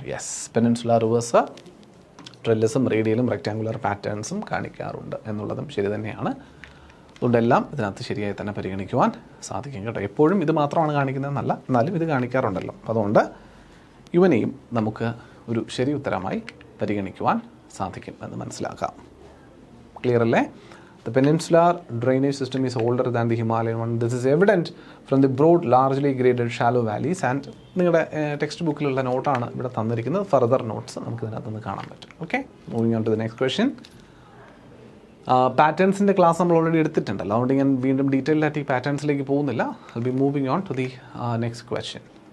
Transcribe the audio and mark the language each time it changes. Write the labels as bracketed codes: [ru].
[ml] Yes, peninsular reverse ട്രെല്ലസും റേഡിയലും rectangular പാറ്റേൺസും കാണിക്കാറുണ്ട് എന്നുള്ളതും ശരി തന്നെയാണ്. അതുകൊണ്ടെല്ലാം ഇതിനകത്ത് ശരിയായി തന്നെ പരിഗണിക്കുവാൻ സാധിക്കും കേട്ടോ. എപ്പോഴും ഇത് മാത്രമാണ് കാണിക്കുന്നതെന്നല്ല, എന്നാലും ഇത് കാണിക്കാറുണ്ടല്ലോ. അതുകൊണ്ട് ഇവനെയും നമുക്ക് ഒരു ശരി ഉത്തരമായി പരിഗണിക്കുവാൻ സാധിക്കും എന്ന് മനസ്സിലാക്കാം. ക്ലിയർ അല്ലേ? [en] The peninsular drainage system is older than the Himalayan one. This is evident from the broad, largely graded shallow valleys. [ml] And നിങ്ങളുടെ ടെക്സ്റ്റ് ബുക്കിലുള്ള നോട്ടാണ് ഇവിടെ തന്നിരിക്കുന്നത്. ഫർദർ നോട്ട്സ് നമുക്ക് ഇതിനകത്തുനിന്ന് കാണാൻ പറ്റും. [en] Okay, moving on to the next question. [ml] പാറ്റേൺസിൻ്റെ class നമ്മൾ already എടുത്തിട്ടുണ്ടല്ലോ. അതുകൊണ്ട് ഞാൻ വീണ്ടും ഡീറ്റെയിൽഡ് ആയിട്ട് ഈ പാറ്റേൺസിലേക്ക് പോകുന്നില്ല. [en] I be moving on to the next question.